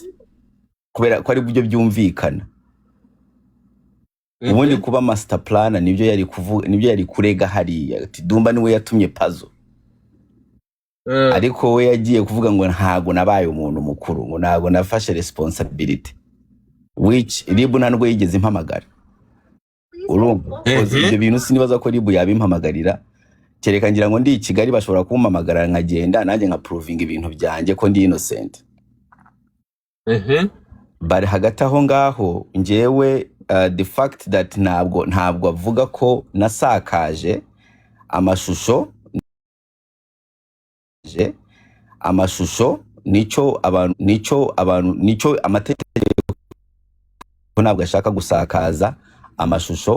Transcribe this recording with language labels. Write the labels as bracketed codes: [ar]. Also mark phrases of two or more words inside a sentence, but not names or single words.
[rw] Kubera ko ari byo byumvikana. Ubundi kuba [en] master planner [rw] nibyo yari kuvuga, nibyo yari kurega hariya ati Dumba niwe yatumye Pazo. Ariko we yagiye kuvuga ngo ntago nabaye umuntu mukuru, ngo ntago nafashe responsibility, which RIB ntabwo yigeze impamagara. Urumva? Ibyo bintu sinibaza ko RIB yabimpamagarira, kereka ngira ngo ndi i Kigali bashobora kumpamagara nkagenda nanjye nka proving ibintu byanjye ko ndi innocent. Bari hagati aho ngaho njewe [en] the fact that [rw] ntabwo avuga ko nasakaje amashusho nicyo amategeko ntabwo ashaka gusakaza amashusho.